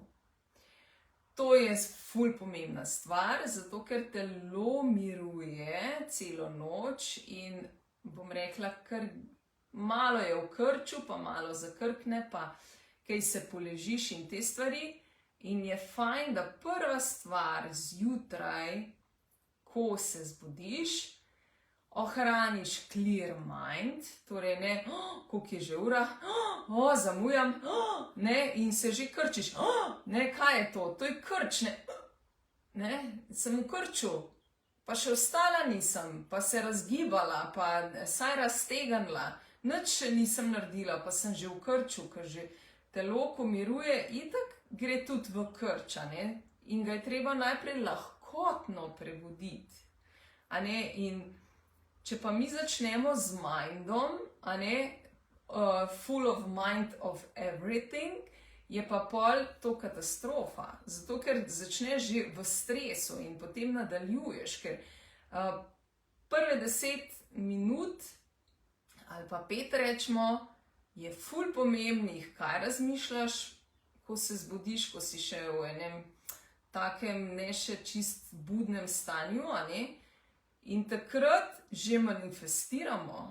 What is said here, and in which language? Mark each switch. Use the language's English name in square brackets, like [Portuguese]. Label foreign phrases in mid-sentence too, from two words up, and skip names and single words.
[Slovenian] To je ful pomembna stvar, zato ker telo miruje celo noč in bom rekla, kar malo je v krču, pa malo zakrkne, pa kaj se poležiš in te stvari. In je fajn, da prva stvar zjutraj, ko se zbudiš, ohraniš [English] clear mind, [Slovenian] torej ne, koliko je že ura, zamujam, in se že krčiš, kaj je to, to je krč, sem v krču, pa še ostala nisem, pa se razgibala, pa saj raztegnila, nič še nisem naredila, pa sem že v krču, ker že telo, ko miruje, itak gre tudi v krč, in ga je treba najprej lahkotno prebuditi, in če pa mi začnemo z mindom, [English] full of mind of everything, [Slovenian] je pa pol to katastrofa. Zato, ker začneš že v stresu in potem nadaljuješ, ker prve 10 minut ali pa 5 rečemo, je ful pomembnih, kaj razmišljaš, ko se zbudiš, ko si še v enem takem ne še čist budnem stanju, In takrat že manifestiramo.